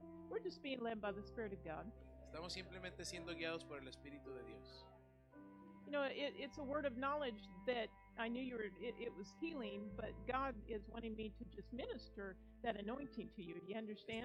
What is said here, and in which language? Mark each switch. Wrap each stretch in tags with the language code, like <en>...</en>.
<en>We're just being led by the Spirit of God.</en> <es>Estamos simplemente siendo guiados por el Espíritu de Dios.</es> <en>You know, it's a word of knowledge that I knew it was healing, but God is wanting me to just minister that anointing to you. Do you understand?</en>